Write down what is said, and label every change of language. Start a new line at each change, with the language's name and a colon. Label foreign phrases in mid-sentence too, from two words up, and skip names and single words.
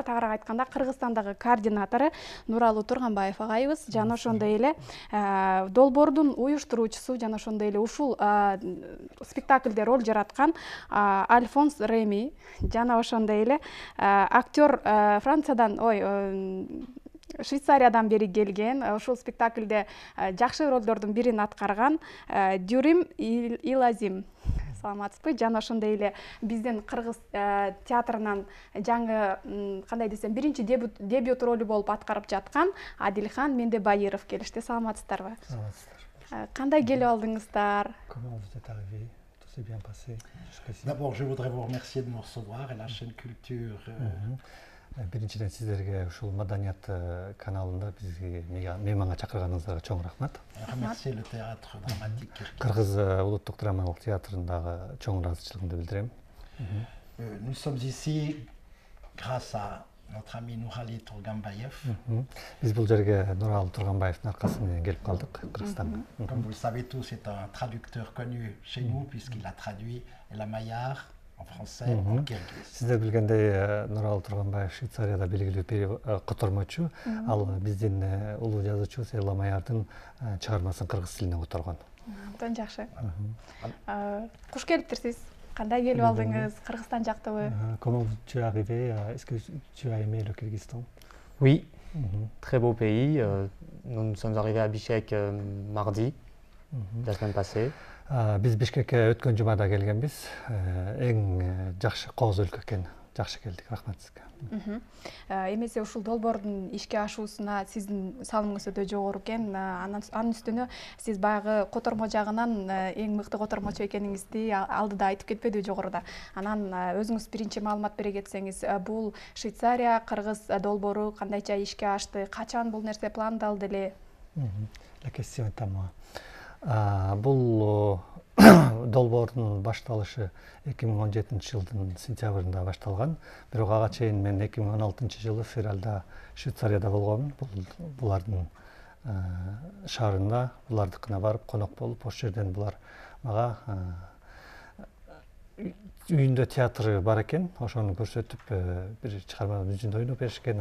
Kyrgyz: Тагыраак айтканда, Кыргызстандагы координатору Нуралуу Турганбаев агайыбыз, жана ошондой эле долбоордун уюштуруучусу, жана ошондой эле ушул спектакльде роль жараткан Альфонс Реми, жана ошондой эле актер Франциядан, Швейцариядан бери келген, ушул спектакльде жакшы ролдордун бирин аткарган Дюрим Илазим. Саламатсызбы? Жана ошондой эле биздин кыргыз театрынан жаңы, кандай десем, биринчи дебют ролу болуп аткарып жаткан Адилхан Мендебайыров келишти. Саламатсыздарбы? Саламатсыздар. Кандай келип алдыңыздар?
French: Comment vous êtes arrivé? Tout s'est bien passé jusqu'ici. D'abord, je voudrais vous remercier de nous recevoir et la chaîne Culture.
Kyrgyz: Биринчиден сиздерге ушул маданият каналында бизге мейманга чакырганыңыздарга чоң рахмат.
French: Remercier le théâtre dramatique.
Kyrgyz: Кыргыз улуттук драмалык театрындагы чоң ыраазычылыгымды билдирем.
French: Nous sommes ici grâce à notre ami Nurali Turganbayev.
Kyrgyz: Биз бул жерге Нуралы Турганбаевдин аркасы менен келип калдык Кыргызстанга.
French: Comme vous le savez tous, c'est un traducteur connu chez nous puisqu'il a traduit Ella Maillard en français, en kirgiz.
Kyrgyz: Сиздер билгендей, Нуралы Турганбаев Швейцарияда белгилүү котормочу. Ал биздин улуу жазуучу Элла Маярдын чыгармасын кыргыз тилине которгон. Абдан жакшы. Куш келиптирсиз? Кандай келип алдыңыз? Кыргызстан жактыбы?
French: Comment tu es arrivé? Est-ce que tu as aimé le Kyrgyzstan? Oui, très beau pays. Nous sommes arrivés à Bishkek mardi, la semaine passée.
Kyrgyz: Биз Бишкекке өткөн жумада келгенбиз. Эң жакшы кооз өлкө экен. Жакшы келдик, рахмат сизге. Эмесе ушул долбоордун ишке ашуусуна сиздин салымыңыз өтө жогору экен. Анын үстүнө сиз баягы котормо жагынан эң мыкты котормочу экениңизди алдыда айтып кетпедиби жогоруда. Анан өзүңүз биринчи маалымат бере кетсеңиз, бул Швейцария кыргыз долбоору кандайча ишке ашты, качан бул нерсе пландалды эле?
French: La question est à moi.
Kyrgyz: Бул долбоордун башталышы 2017 жылдын сентябрында башталган. Бирок ага чейин мен 2016 жылы февралда Швейцарияда болгом. Булардын шаарында, булардыкына барып конок болуп, ошол жерден булар мага үйүндө театры бар экен, ошону көрсөтүп, бир чыгарманын жүзүндө ойноп беришкен.